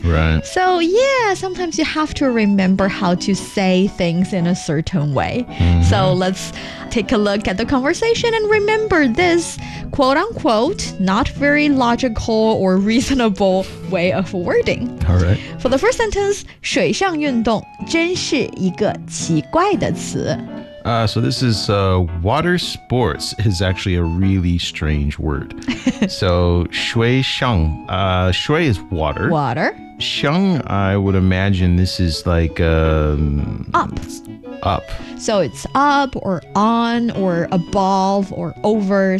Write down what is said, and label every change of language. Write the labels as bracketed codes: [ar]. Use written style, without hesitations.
[en] Right. So yeah, sometimes you have to remember how to say things in a certain way. Mm-hmm. So let's take a look at the conversation and remember this quote unquote, not very logical or reasonable way of wording. All right. For the first sentence, [zh] 水上运动真是一个奇怪的词。 [en] So this is water sports is actually a really strange word. So shui sheng, shui is water. Water. Sheng, I would imagine this is like up. Up. So it's up or on or above or over.